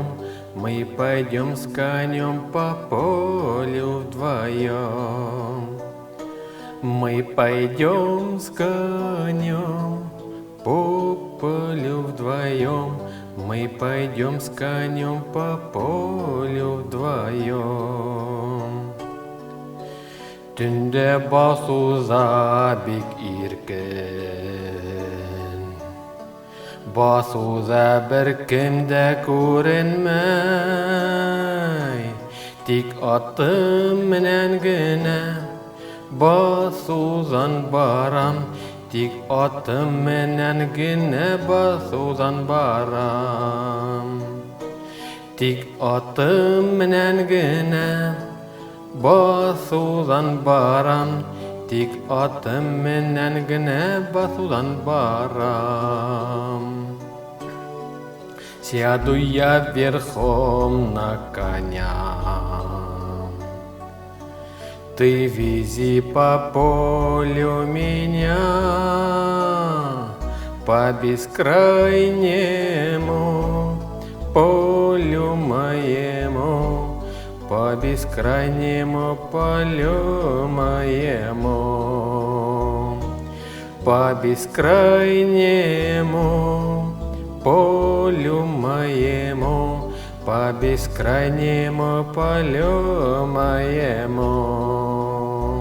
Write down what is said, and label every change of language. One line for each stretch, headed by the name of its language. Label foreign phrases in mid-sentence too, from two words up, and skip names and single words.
Russian: Мы пойдем с конем по полю вдвоем. Мы пойдем с конем по полю вдвоем. Мы пойдем с конем по полю вдвоем.
Bashkir: Түнде басуза бик иркен, басуза бер кем дә күренмәй. Тик атым менән генә басузан барам. Тик атым менән генә басудан барам. Тик атым менән генә басудан барам. Тик атым менән генә басудан барам.
Russian: Сяду я верхом на коня, ты вези по полю меня, по бескрайнему полю моему, по бескрайнему полю моему, по бескрайнему полю моему, по бескрайнему полю моему.